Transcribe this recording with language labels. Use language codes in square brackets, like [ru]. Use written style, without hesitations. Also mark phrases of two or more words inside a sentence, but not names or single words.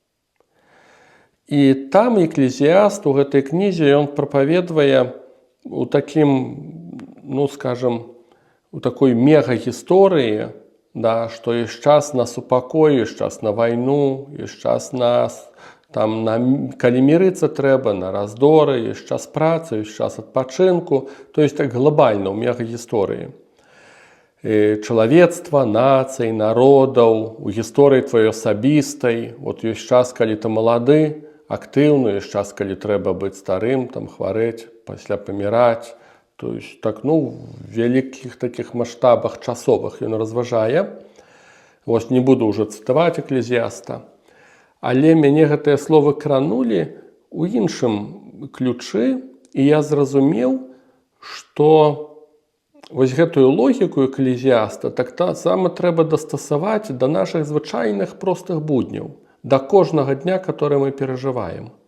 [be] І там Экклезіаст у гэтай кнізе ён прапаведвае у такім, [ru] скажем, у такой [be] мегагісторыі, да, што ёсць час на супакой, ёсць час на вайну, ёсць час калі мірыцца трэба, на раздоры, ёсць час працы, ёсць час адпачынку, [ru] то есть [be] так глобальна ў мегагісторыі. Чалавецтва, нацый, народаў, у гісторыі тваёй асабістай, ёсць час, калі ты малады, актыўны, ёсць час, калі трэба быць старым, хварэць, пасля паміраць. [ru] То есть так, [be] в вялікіх такіх маштабах часовых ён разважае. Не буду ўжо цытаваць Экклезіаста. Але мяне гэтыя словы кранулі ў іншым ключы, і я зразумеў, што гэтую логіку Экклезіаста таксама трэба дастасаваць да нашых звычайных простых будняў, да кожнага дня, который мы перажываем.